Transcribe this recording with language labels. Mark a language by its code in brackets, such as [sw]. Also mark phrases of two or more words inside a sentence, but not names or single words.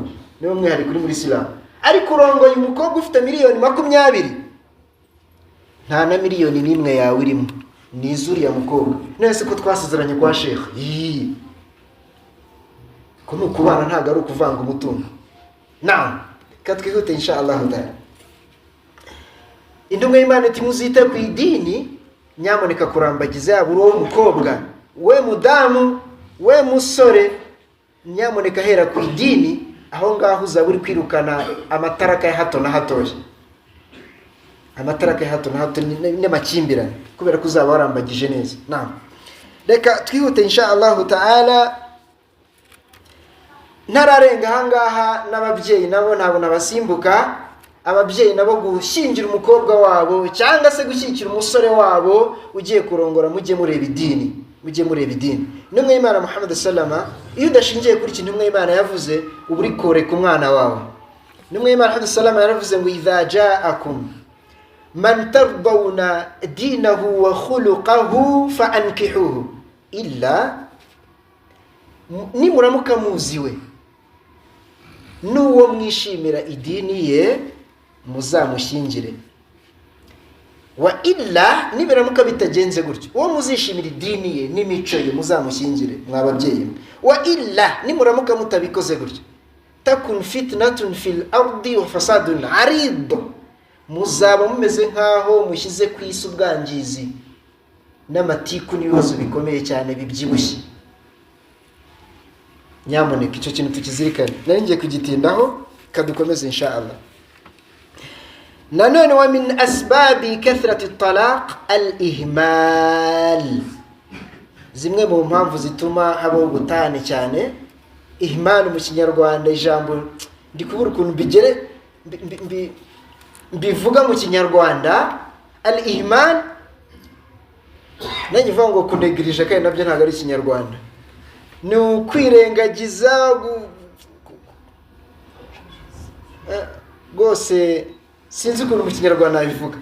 [rw] Niyo mwihari kuri muri Islam. Ariko urongoye umukobwa ufite miliyoni 20, nta na miliyoni n'imwe yawe irimo, ni izuriya mukobwa. Nese ko twasezeranye kwa Sheikh, ko nukubana ntago ari ukuvanga umutungo. Naam, katwihute [ar] إن شاء الله تعالى. [rw] Intumwa y'Imana iti muzite ku idini, nyamuneka kurambagiza yaba uri umukobwa, we mudamu, we musore, nyamuneka hera ku idini, aho ngaho uzaba uri kwirukana amataraka ya hato na hatoya. Amataraka ya hato na hato n'amakimbirane, kubera ko uzaba warambagije neza. Naam, reka twihute [ar] إن شاء الله تعالى. [rw] Ntararenga ahangaha n'ababyeyi nabo ntabwo nabasimbuka. Ababyeyi nabo gushyingira umukobwa wabo cyangwa se gushyikira umusore wabo ugiye kurongora, mujye mureba idini. Intumwa y'Imana Muhammad sallama, iyo udashingiye kuri iki intumwa y'Imana yavuze, uba uri koreka umwana wawe. Intumwa y'Imana Muhammad sallama yaravuze ngo [ar] إذا جاءكم من ترضون دينه وخلقه فأنكحوه إلا [rw] nimuramuka muziwe n'uwo mwishimira idini ye muzamushyingire. [ar] وإلا [rw] nibiramuka bitagenze gutyo uwo muzishimira idini ye n'imico ye muzamushyingire mwababyeyi. [ar] وإلا [rw] nimuramuka mutabikoze gutyo [ar] تكن فتنة في الأرض وفساد عريض, [rw] muzaba mumeze nkaho mushyize ku isi ubwangizi n'amatiku n'ibibazo bikomeye cyane bibyibushye. Nyamuneka icyo kintu tukizirikane. Nari ngiye kugitindaho kadukomeze inshallah. Nanone [ar] ومن أسباب كثرة الطلاق الإهمال, [rw] zimwe mu mpamvu zituma habaho gutana cyane. Ihmal mu Kinyarwanda ijambo ndikubura ukuntu bigere bivuga mu Kinyarwanda. Al-ihmal nanyivuga ngo kunegirije kandi nabyo ntabwo ari Kinyarwanda, ni ukwirengagiza rwose sinzi ukuntu mu Kinyarwanda bivuga.